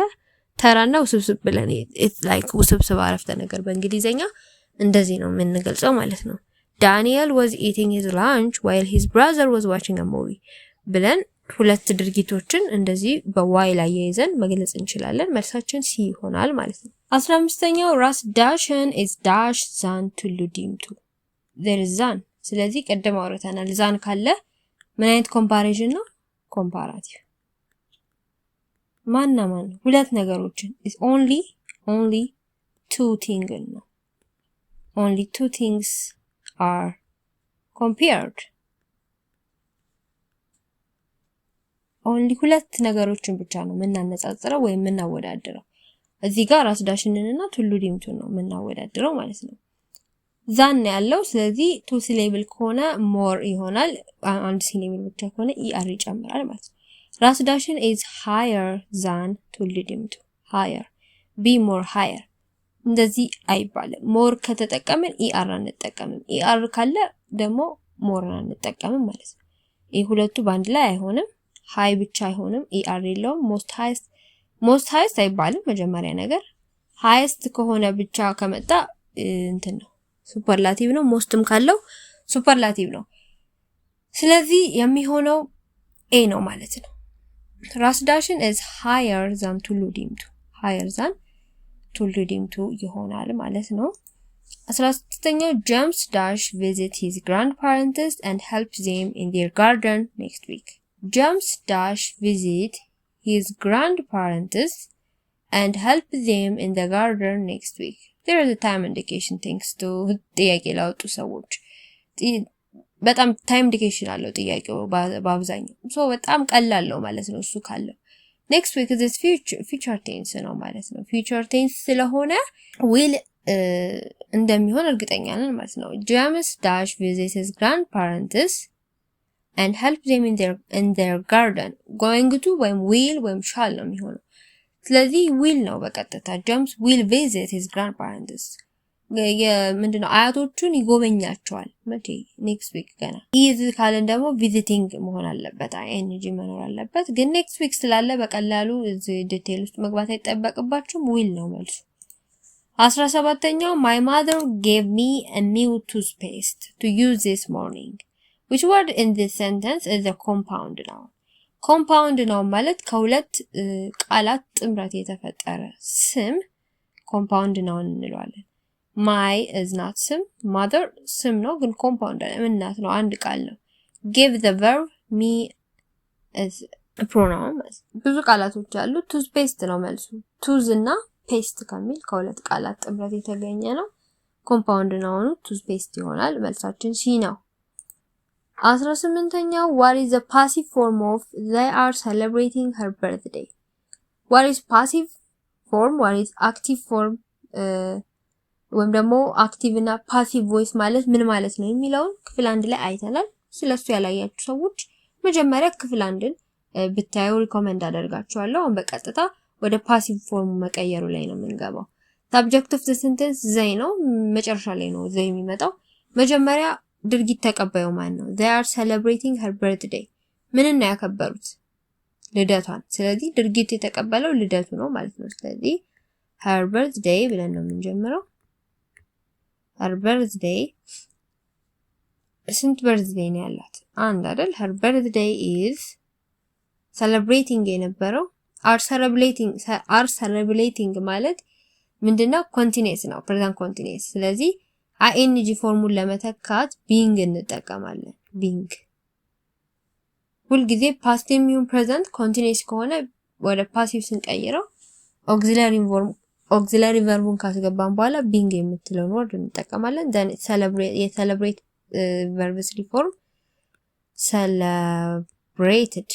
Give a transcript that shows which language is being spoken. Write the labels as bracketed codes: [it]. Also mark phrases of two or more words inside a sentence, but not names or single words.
[am] ተራና ውስብስብ ብለን [en] it's like [am] ውስብስብ አረፍተ ነገር በእንግሊዘኛ እንደዚህ ነው የምንገልጸው ማለት ነው። [en] Daniel was eating his lunch while his brother was watching a movie [am] ብለን ሁለት ድርጊቶችን እንደዚህ በዋይ ላይ ያይዘን መግለጽ እንችላለን። መልሳችን ሲ ይሆናል ማለት ነው። 15ኛው ራስ ዳሽን [en] is dash zan [am] ቱሉ ዲምቱ [en] there is zan። [am] ስለዚህ ቀደም አውርተናል። ዛን ካለ ምን አይነት ኮምፓሪዥን ነው? ኮምፓራቲቭ ማን ሁለት ነገሮችን [en] is only two things [am] ነው። [en] only two things are compared only [am] ሁለት ነገሮችን ብቻ ነው የምናነጻጽረው ወይም የምናወዳድረው። እዚህ ጋር ራስ ዳሽንንና ቱሉ ዲምቱን ነው የምናወዳድረው ማለት ነው። ዛን ያለው ስለዚህ [en] two syllable [am] ከሆነ ሞር ይሆናል። አንድ ሲሌብል ብቻ ከሆነ ኢአር ይጨምራል ማለት ነው። ራስ ዳሽን [en] is higher than [am] ቱሉ ዲምቱ [en] higher be more [am] higher እንደዚህ አይባልም። ሞር ከተጠቀምን ኢአር አንጠቀምም። ኢአር ካለ ደግሞ ሞር አንጠቀምም ማለት ነው። ይሄ ሁለቱ ባንድ ላይ አይሆንም። ሃይ ብቻ አይሆንም። ኢአር የለውም። [en] most highest [am] አይባልም። መጀመሪያ ነገር ሃይስት ከሆነ ብቻ ከመጣ እንትን ነው ሱፐርላቲቭ ነው። ሞስትም ካለው ሱፐርላቲቭ ነው። ስለዚህ የሚሆነው ኤ ነው ማለት ነው። ራስ ዳሽን [en] is higher than [am] ቱሉ ዲምቱ [en] higher than [am] ቱሉ ዲምቱ ይሆናል ማለት ነው። 16ኛው [en] James dash visit his grandparents and help them in their garden next week. James dash visit his grandparents and help them in the garden next week. There is a time indication thanks to [am] ጥያቄ ላወጡ ሰዎች በጣም [en] time indication [am] አለው ጥያቄው በአብዛኛው ሶ በጣም ቀላል ነው ማለት ነው። እሱ ካለው [en] next week is future tense [am] ነው ማለት ነው። [en] future tense [am] ስለሆነ will እንደሚሆን እርግጠኛ ነን ማለት ነው። [en] James dash visit his grandparents and help them in their garden. going to [am] ወይም will ወይም shall ነው የሚሆነው። ስለዚህ will ነው በቀጥታ [en] James will visit his grandparents [am] ምንድነው አያቶቹን ይጎበኛቸዋል። መቼ [en] next week [am] ገና is ካለን ደግሞ visiting መሆን አለበት ing መኖር አለበት። ግን [en] next week [am] ስላለ በቀላሉ እዚህ ዲቴል ውስጥ መግባት አይጠበቅባችሁም። will ነው መልሱ። 17ኛው [en] my mother gave me a new toothpaste to use this morning. Which word in this sentence is a compound noun? compound noun [am] ማለት ከሁለት ቃላት ጥምረት የተፈጠረ ስም [en] compound noun [am] እንለዋለን። [en] my is not [am] ስም፣ mother ስም ነው ግን compound እናት ነው፣ አንድ ቃል ነው። [en] give the verb, me is a pronoun። [am] ብዙ ቃላቶች አሉ። toothpaste ነው መልሱ። tooth እና paste ከሚል ከሁለት ቃላት ጥምረት የተገኘ ነው። [en] compound noun toothpaste [am] ይሆናል። መልሳችን ሲ ነው። 18ኛው [en] what is the passive form of they are celebrating her birthday? what is passive form, what is active form [am] ወይም ደግሞ አክቲቭ እና [en] passive voice [am] ማለት ምን ማለት ነው የሚለውን ክፍል 1 ላይ አይተናል። ስለሱ ያላያችሁ ሰዎች መጀመሪያ ክፍል 1ን ብታዩ ሪኮመንድ አደርጋችኋለሁ። አሁን በቀጥታ ወደ ፓሲቭ ፎርሙ መቀየሩ ላይ ነው የምንገባው። [en] subject of the sentence they [am] ነው፣ መጨረሻ ላይ ነው they የሚመጣው። መጀመሪያ ድርጊት ተቀባዩ ማን ነው? [en] they are celebrating her birthday። [am] ምንን ነው ያከበሩት? ልደቷን። ስለዚህ ድርጊት የተቀበለው ልደቱ ነው ማለት ነው። ስለዚህ [en] her birthday [am] ብለን ነው የምንጀምረው። [en] her birthday [am] ስንት birthday ነው ያላት? አንድ አይደል? [en] her birthday is celebrating የነበረው are celebrating [am] ማለት ምንድነው? continuous ነው፣ [en] present continuous። [am] ስለዚህ ing ፎርሙን ለመተካት being እንጠቀማለን። being ሁልጊዜ past የሚሆን [en] present continuous [am] ከሆነ ወደ passive ስንቀይረው [en] auxiliary verb [am] ካስገባን በኋላ being የምትለውን word እንጠቀማለን። [en] then celebrate verb 3 form celebrated.